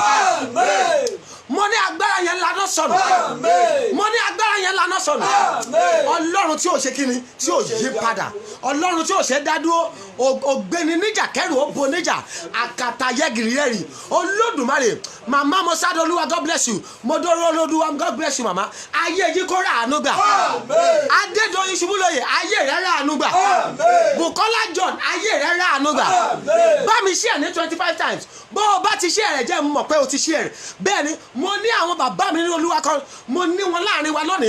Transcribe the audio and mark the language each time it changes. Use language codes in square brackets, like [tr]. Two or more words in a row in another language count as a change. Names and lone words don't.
[yo] mo ní agbára yẹn lànà sọnù. mo ní agbára yẹn lànà sọnù. ọlọ́run tí ò ṣe kíni tí ò yí padà, ọlọ́run tí ò ṣe dádúró, ògbéni níjà kẹrù ó bo níjà, àkàtà yẹgìrì yẹrì, olódùmarè. màmá mo sáré olúwa [en] God bless you, [yo] mo dóró olódùwà [en] God bless you [yo] màmá. ayé yìí kó rà àánú gbà. adédọ̀yìn ṣubúlóye ayé rẹ̀ rà àánú gbà. Bukola John ayé rẹ̀ rà àánú gbà. bá mi share ní 25 times. bó o bá ti share rẹ̀ jẹ́ mọ̀ pé o ti share rẹ̀. bẹ́ẹ̀ ni mo ní àwọn bàbá mi ní olúwa kan, mo ní wọn láàrin wa lónìí.